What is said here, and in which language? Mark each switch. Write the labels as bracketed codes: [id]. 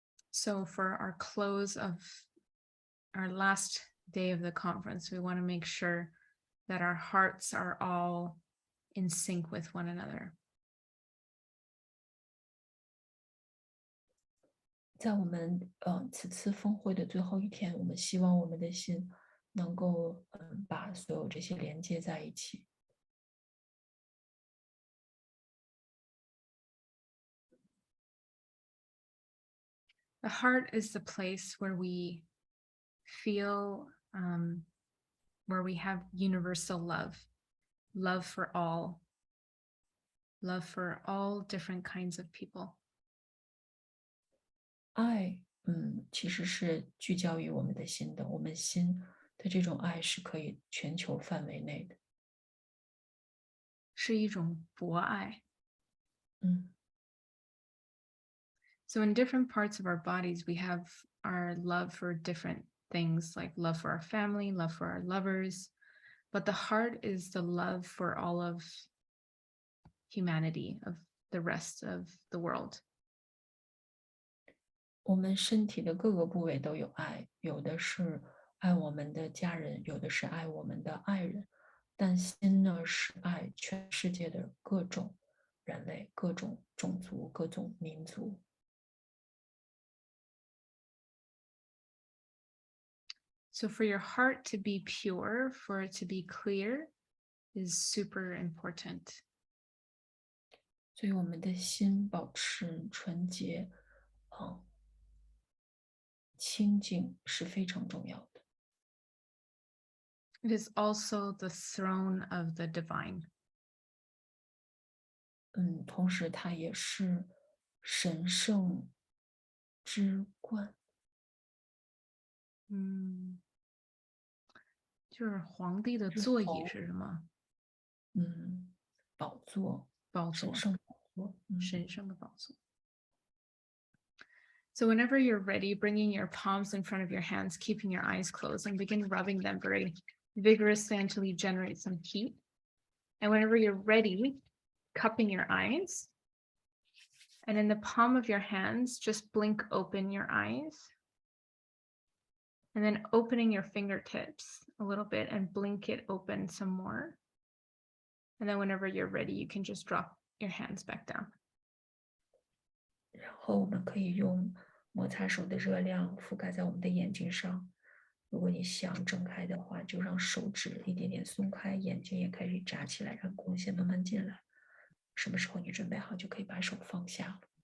[en] So for our close of our last day of the conference, we want to make sure that our hearts are all in sync with one another. [zh] 在我们此次峰会的最后一天，我们希望我们的心能够把所有这些连接在一起。 [en] The heart is the place where we feel, where we have universal love, love for all different kinds of people. [zh] 爱，其实是聚焦于我们的心的，我们心的这种爱是可以全球范围内的。是一种博爱。嗯。 [en] So in different parts of our bodies, we have our love for different things, like love for our family, love for our lovers. But the heart is the love for all of humanity, of the rest of the world. [zh] 我们身体的各个部位都有爱，有的是爱我们的家人，有的是爱我们的爱人，但心呢是爱全世界的各种人类、各种种族、各种民族。 [en] So for your heart to be pure, for it to be clear, is super important. [zh] 所以我们的心保持纯洁，清净是非常重要的。 [en] It is also the throne of the divine. [zh] 同时它也是神圣之冠。就是皇帝的座椅是什么？宝座，宝座，神圣宝座，神圣的宝座。 [en] So whenever you're ready, bringing your palms in front of your hands, keeping your eyes closed, and begin rubbing them very vigorously until you generate some heat. And whenever you're ready, cupping your eyes. And in the palm of your hands, just blink open your eyes. And then opening your fingertips a little bit and blink it open some more. And then whenever you're ready, you can just drop your hands back down. [zh] 然后我们可以用摩擦手的热量覆盖在我们的眼睛上。如果你想睁开的话，就让手指一点点松开，眼睛也开始眨起来，让光线慢慢进来。什么时候你准备好，就可以把手放下了。